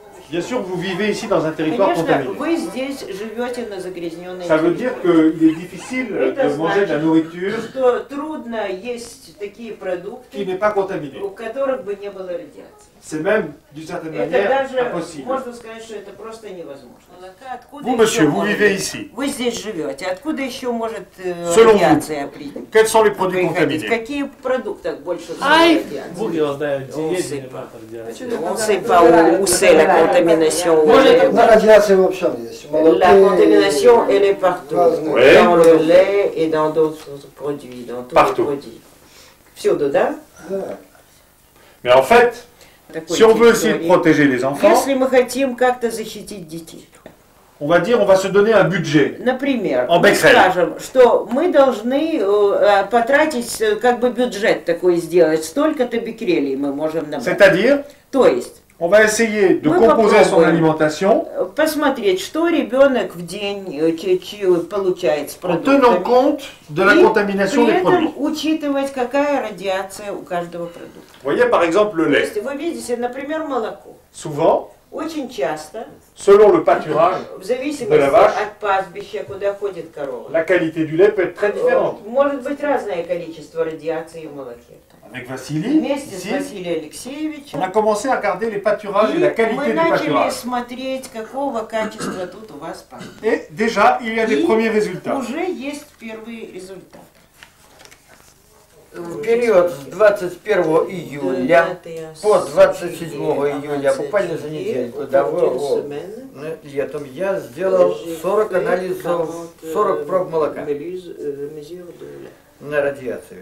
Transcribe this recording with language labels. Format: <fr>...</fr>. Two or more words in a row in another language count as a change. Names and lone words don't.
<fr>Bien sûr, vous vivez ici dans un territoire contaminé.</fr> <ru>Вы здесь живете на загрязненной</ru> <fr>Ça veut dire qu'il est difficile</fr> <ru>Это</ru> <fr>de manger de la nourriture</fr> <ru>что трудно есть такие продукты,</ru> <fr>qui n'est pas contaminée.</fr> <ru>у которых бы не было радиации.</ru> <fr>C'est même, d'une certaine</fr> <ru>Это</ru> <fr>manière,</fr> <ru>даже,</ru> <fr>impossible.</fr> <ru>можно сказать, что это просто невозможно. Откуда</ru> <fr>Vous,</fr> <ru>еще</ru> <fr>monsieur, vous</fr> <ru>может</ru> <fr>vivez</fr> <ru>быть?</ru> <fr>ici.</fr> <ru>Вы здесь живете. Откуда еще может</ru> <fr>Selon</fr> <ru>радиация прийти?</ru> <fr>Quels sont les produits</fr> <ru>Приходить?</ru> <fr>contaminés?</fr> <ru>Какие продукты больше всего Ai. радиации?</ru> <fr>On ne sait pas où c'est la contamination. La radiation</fr> <ru>вообще есть.</ru> <fr>La contamination, elle est partout. Ouais. Dans le lait et dans d'autres produits, dans tous Partout. les produits.</fr> <ru>Всюду, да?</ru> <fr>Mais en fait,</fr> <ru>Такой</ru> <fr>si on</fr> <ru>тип</ru> <fr>veut essayer de</fr> <ru>говорит.</ru> <fr>protéger les enfants,</fr> <ru>Если мы хотим как-то защитить детей,</ru> <fr>on va dire on va se donner un budget.</fr> <ru>например,</ru> <fr>En</fr> <ru>мы</ru> <fr>becquerel.</fr> <ru>скажем, что мы должны потратить, как бы бюджет такой сделать, столько-то беккерелей мы можем набрать.</ru> <fr>C'est-à-dire,</fr> <ru>То есть,</ru> <fr>on va essayer de</fr> <ru>Мы</ru> <fr>composer son</fr> <ru>попробуем.</ru> <fr>alimentation</fr> <ru>посмотреть, что ребенок в день получает с</ru> <fr>en tenant</fr> <ru>продуктами.</ru> <fr>compte de la</fr> <ru>И</ru> <fr>contamination</fr> <ru>при</ru> <fr>des produits.</fr> <ru>этом учитывать, какая радиация у каждого продукта.</ru> <fr>Vous voyez par exemple le</fr> <ru>То</ru> <fr>lait.</fr> <ru>есть вы видите, например, молоко.</ru> <fr>Souvent,</fr> <ru>Очень часто,</ru> <fr>selon le pâturage,</fr> <ru>в зависимости</ru> <fr>de la vache,</fr> <ru>от пастбища, куда ходит корова,</ru> <fr>la qualité du lait peut être très différente.</fr> <ru>может быть разное количество радиации в молоке.</ru> <fr>Avec Vassili,</fr> <ru>Вместе с</ru> <fr>ici,</fr> <ru>Василием Алексеевичем</ru> <fr>on a commencé à regarder les pâturages et la</fr> <ru>мы</ru> <fr>qualité du</fr> <ru>начали</ru> <fr>pâturage.</fr> <ru>смотреть, какого качества тут у вас пахнет.</ru> <fr>Et déjà, il y a des</fr> <ru>И</ru> <fr>premiers résultats.</fr> <ru>уже есть первые результаты. В период с 21 июля по 27 июля, буквально за недельку до летом, я сделал 40 анализов, 40 проб молока на радиацию.</ru>